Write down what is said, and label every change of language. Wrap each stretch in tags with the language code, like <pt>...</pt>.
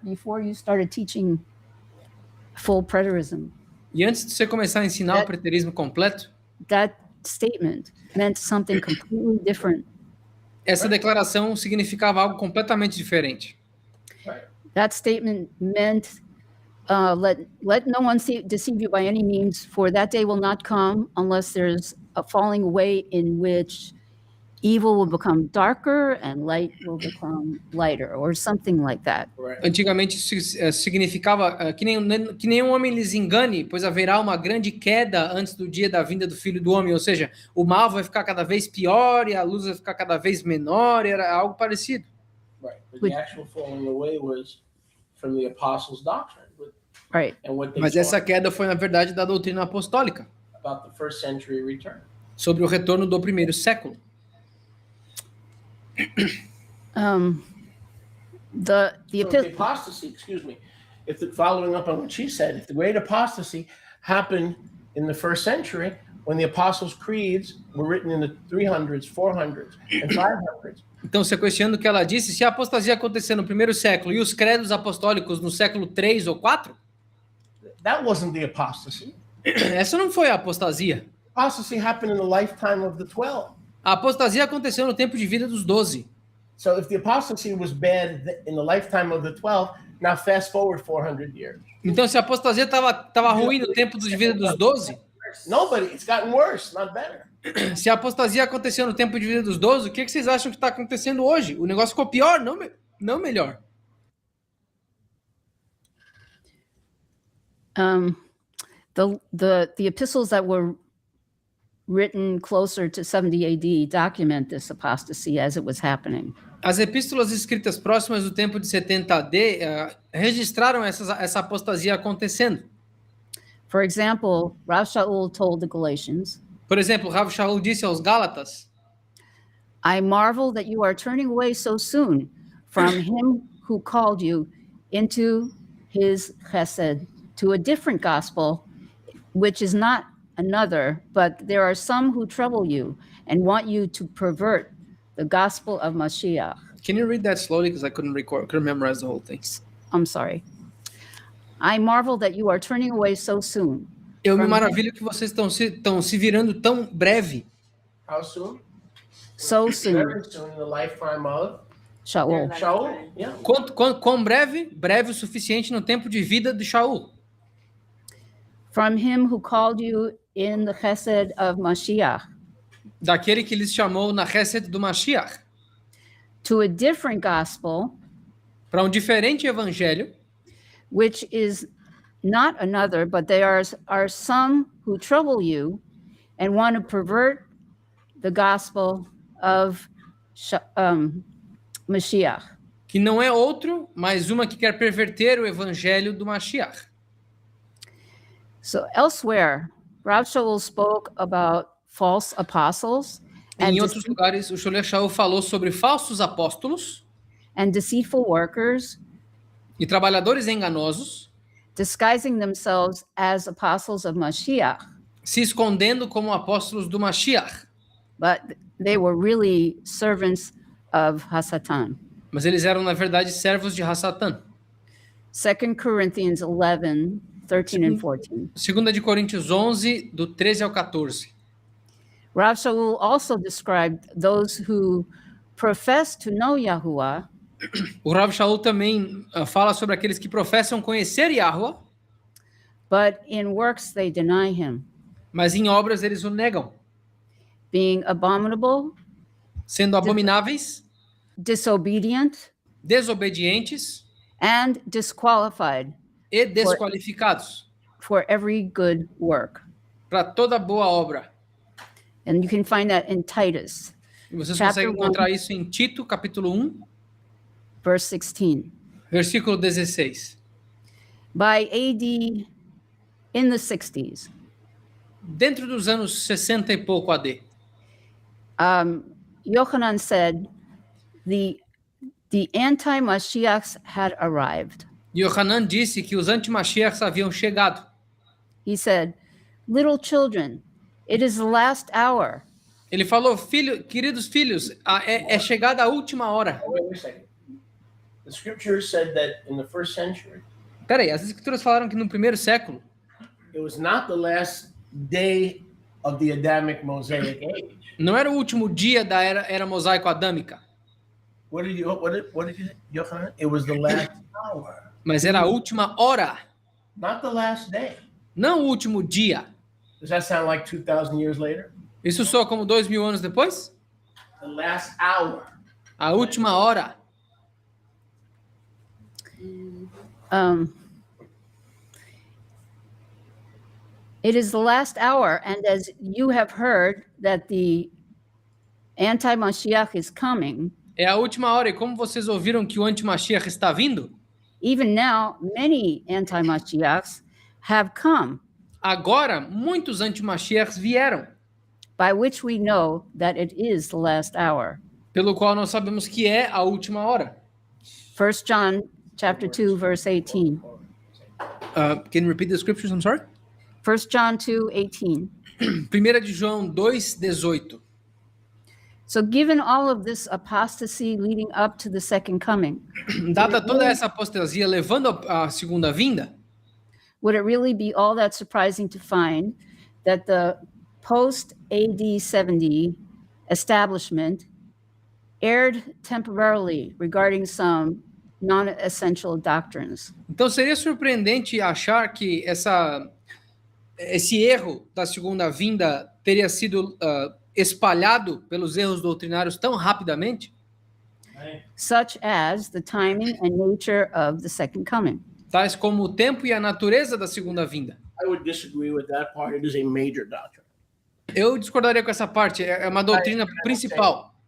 <en>Before you started teaching full preterism,</en> <pt>E antes de você começar a ensinar o preterismo completo,</pt> <en>that statement meant something completely different.</en> <pt>essa declaração significava algo completamente diferente.</pt> <en>That statement meant, let no one deceive you by any means, for that day will not come unless there's a falling away in which evil will become darker and light will become lighter, or something like that.</en> <pt>Antigamente isso significava que nenhum homem lhes engane, pois haverá uma grande queda antes do dia da vinda do Filho do Homem, ou seja, o mal vai ficar cada vez pior e a luz vai ficar cada vez menor, era algo parecido.</pt> <en>Right. But the actual falling away was from the apostles' doctrine. Right. And what they</en> <pt>Mas</pt> <en>taught</en> <pt>essa queda foi, na verdade, da doutrina apostólica,</pt> <en>about the first century return.</en> <pt>sobre o retorno do primeiro século.</pt> <en>The So if the epistle. apostasy, excuse me, following up on what she said, if the great apostasy happened in the first century, when the Apostles' Creeds were written in the 300s, 400s, and 500s,</en> <pt>Então, sequenciando o que ela disse, se a apostasia acontecer no primeiro século e os credos apostólicos no século 3 ou 4,</pt> <en>that wasn't the apostasy.</en> <pt>essa não foi a apostasia.</pt> <en>Apostasy happened in the lifetime of the 12.</en> <pt>A apostasia aconteceu no tempo de vida dos 12.</pt> <en>So if the apostasy was bad in the lifetime of the 12, now fast forward 400 years.</en> <pt>Então, se a apostasia estava ruim no tempo de vida dos 12,</pt> <en>It's gotten worse, not better.</en> <pt>se a apostasia aconteceu no tempo de vida dos 12, o que vocês acham que está acontecendo hoje? O negócio ficou pior, não melhor.</pt> <en>The epistles that were written closer to 70 AD document this apostasy as it was happening.</en> <pt>As epístolas escritas próximas do tempo de 70 AD registraram essa apostasia acontecendo.</pt> <en>For example, Rav Shaul told the Galatians,</en> <pt>Por exemplo, Rav Shaul disse aos Gálatas:</pt> <en>I marvel that you are turning away so soon from him who called you into his chesed to a different gospel, which is not another, but there are some who trouble you and want you to pervert the gospel of Mashiach. Can you read that slowly? Because I couldn't memorize the whole thing. I'm sorry. I marvel that you are turning away so soon.</en> <pt>Eu me maravilho que vocês estão se virando tão breve.</pt> <en>How soon? So soon, Very soon in the lifetime of Shaul. Shaul. Yeah.</en> <pt>Quão breve? Breve o suficiente no tempo de vida de Shaul.</pt> <en>From him who called you in the chesed of Mashiach</en> <pt>Daquele que lhes chamou na Chesed do Mashiach.</pt> <en>to a different gospel,</en> <pt>Para diferente evangelho,</pt> <en>which is not another, but there are some who trouble you and want to pervert the gospel of Mashiach.</en> <pt>que não é outro, mas uma que quer perverter o evangelho do Mashiach.</pt> <en>So elsewhere, Rav Shaul spoke about false apostles</en> <pt>Em outros lugares, o Shlomo Shaul falou sobre falsos apóstolos</pt> <en>and deceitful workers,</en> <pt>e trabalhadores enganosos,</pt> <en>disguising themselves as apostles of Mashiach,</en> <pt>se escondendo como apóstolos do Mashiach.</pt> <en>but they were really servants of Hasatan.</en> <pt>Mas eles eram, na verdade, servos de Hassatan.</pt> <en>2 Corinthians 11, 13 and 14.</en> <pt>2 de Coríntios 11, do 13 ao 14.</pt> <en>Rav Shaul also described those who profess to know Yahuwah,</en> <pt>O Rav Shaul também fala sobre aqueles que professam conhecer Yahuwah,</pt> <en>but in works they deny him,</en> <pt>mas em obras eles o negam,</pt> <en>being abominable,</en> <pt>sendo abomináveis,</pt> <en>disobedient,</en> <pt>desobedientes</pt> <en>and disqualified</en> <pt>e desqualificados</pt> <en>for every good work.</en> <pt>para toda boa obra.</pt> <en>And you can find that in Titus,</en> <pt>E vocês</pt> <en>Chapter</en> <pt>conseguem encontrar isso em Tito, capítulo 1,</pt> <en>verse 16.</en> <pt>versículo 16.</pt> <en>By AD in the 60s,</en> <pt>Dentro dos anos 60 e pouco AD,</pt> <en>Yochanan said the anti-Mashiachs had arrived.</en> <pt>Yohanan disse que os antimashiachs haviam chegado.</pt> <en>He said, little children, it is the last hour.</en> <pt>Ele falou, queridos filhos, é chegada a última hora.</pt> <en>Wait a second. The scripture said that in the first century,</en> <pt>Peraí, as escrituras falaram que no primeiro século</pt> <en>it was not the last day of the Adamic Mosaic age.</en> <pt>não era o último dia da era mosaico-adâmica,</pt> <en>What did you, Yochanan? It was the last hour,</en> <pt>mas era a última hora,</pt> <en>not the last day.</en> <pt>não o último dia.</pt> <en>Does that sound like 2,000 years later?</en> <pt>Isso soa como 2000 anos depois?</pt> <en>The last hour.</en> <pt>A última hora.</pt> <en>It is the last hour, and as you have heard that the anti-Mashiach is coming,</en> <pt>É a última hora. E como vocês ouviram que o antimashiach está vindo,</pt> <en>even now many anti-Mashiachs have come,</en> <pt>agora muitos antimashiachs vieram,</pt> <en>by which we know that it is the last hour.</en> <pt>pelo qual nós sabemos que é a última hora.</pt> <en>1 John chapter 2, verse 18. Can you repeat the scriptures? I'm sorry. 1 John 2, 18.</en> <pt>1 de João 2:18.</pt> <en>So given all of this apostasy leading up to the second coming,</en> <pt>Dada toda essa apostasia levando à segunda vinda,</pt> <en>would it really be all that surprising to find that the post-AD 70 establishment erred temporarily regarding some non-essential doctrines?</en> <pt>então seria surpreendente achar que esse erro da segunda vinda teria sido espalhado pelos erros doutrinários tão rapidamente,</pt> <en>Such as the timing and nature of the second coming.</en> <pt>tais como o tempo e a natureza da segunda vinda.</pt> <en>I would disagree with that part. It is a major doctrine.</en> <pt>Eu discordaria com essa parte, é uma doutrina principal.</pt>